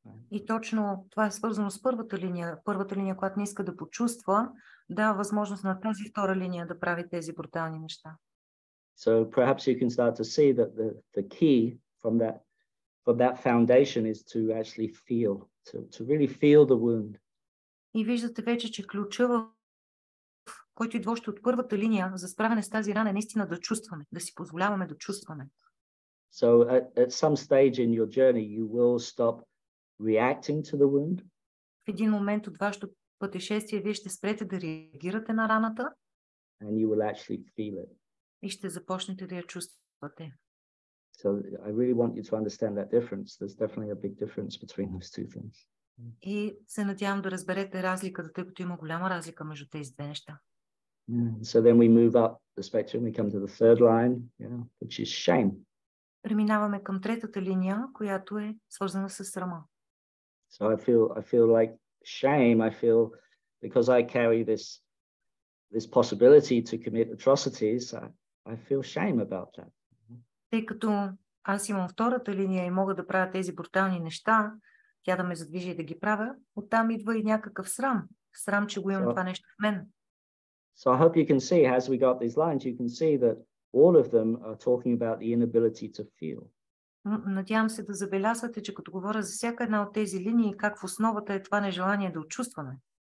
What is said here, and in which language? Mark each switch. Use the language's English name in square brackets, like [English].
[Bulgarian] И точно това е свързано с първата линия, която не иска да почувства, дава възможност на тази втора линия да прави тези брутални неща. [English] So perhaps you can start to see that the key from that foundation is to actually feel, to really feel the wound. [Bulgarian] И виждате вече, че ключа, който идва още от първата линия за справяне с тази рана, е наистина да чувстваме, да си позволяваме да чувстваме. [English] So at some stage in your journey, you will stop reacting to the wound. [Bulgarian] В един момент от вашето пътешествие вие ще спрете да реагирате на раната. [English] And you will actually feel it. [Bulgarian] И ще започнете да я чувствате. [English] So I really want you to understand that difference. There's definitely a big difference between those two things. [Bulgarian] И се надявам да разберете разликата, тъй като има голяма разлика между тези две неща. [English] So then we move up the spectrum. We come to the third line, which is shame. [Bulgarian] Преминаваме към третата линия, която е свързана с срама. [English] So I feel like shame. I feel because I carry this possibility to commit atrocities. I feel shame about that. [Bulgarian] Тъй като аз имам втората линия и мога да правя тези брутални неща, тя да ме задвижи и да ги правя, оттам идва и някакъв срам. Срам, че го имам това нещо в мен. [English] So I hope you can see, as we got these lines, you can see that all of them are talking about the inability to feel. [Bulgarian] Надявам се да забелязвате, че като говоря за всяка една от тези линии, как в основата е това нежелание да очувстваме.